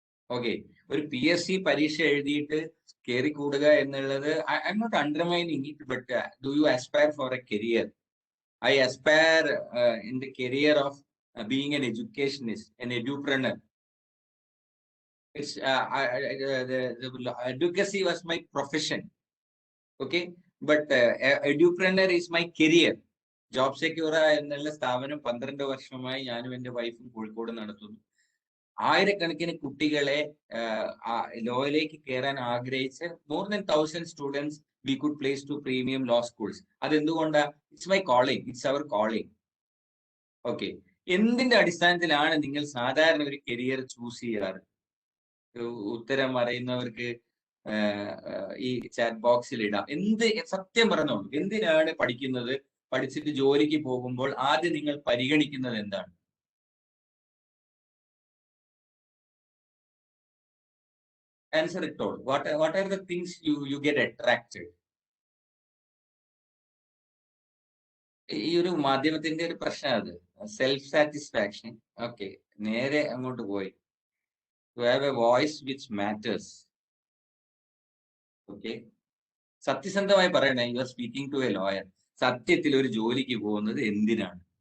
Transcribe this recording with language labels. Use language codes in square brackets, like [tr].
[ml] Okay, ഒരു PSC പരീക്ഷ എഴുതിയിട്ട് കയറി കൂടുക എന്നുള്ളത് [en] I am not undermining it, but do you aspire for a career? I aspire in the career of being an educationist, an edupreneur. It's the advocacy was my profession, okay, but edupreneur is my career. [ml] Job secure എന്നുള്ള സ്ഥാപനം 12 വർഷമായി ഞാനും എൻ്റെ വൈഫും കോഴിക്കോട് നടത്തുന്നു. ആയിരക്കണക്കിന് കുട്ടികളെ ലോയിലേക്ക് കയറാൻ ആഗ്രഹിച്ച് [en] more than 1000 students we could place to premium law schools. [ml] അതെന്തുകൊണ്ടാ? [en] It's my calling, it's our calling. [ml] Okay, എന്തിന്റെ അടിസ്ഥാനത്തിലാണ് നിങ്ങൾ സാധാരണ ഒരു കരിയർ ചൂസ് ചെയ്യാറ്? ഉത്തരം അറിയുന്നവർക്ക് ഈ ചാറ്റ് ബോക്സിൽ ഇടാം. സത്യം പറഞ്ഞോളൂ, എന്തിനാണ് പഠിക്കുന്നത്? പഠിച്ചിട്ട് ജോലിക്ക് പോകുമ്പോൾ ആദ്യം നിങ്ങൾ പരിഗണിക്കുന്നത് എന്താണ്? [en] Answer it all. What are the things you get attracted? [ml] ഈ ഒരു മാധ്യമത്തിന്റെ ഒരു പ്രശ്നം അത്, സെൽഫ് സാറ്റിസ്ഫാക്ഷൻ. ഓക്കെ, നേരെ അങ്ങോട്ട് പോയി. [en] To have a voice which matters. Okay, [ml] സത്യസന്ധമായി പറയണേ, [en] You are speaking to a lawyer. [ml] സത്യത്തിൽ ഒരു ജോലിക്ക് പോകുന്നത് എന്തിനാണ്?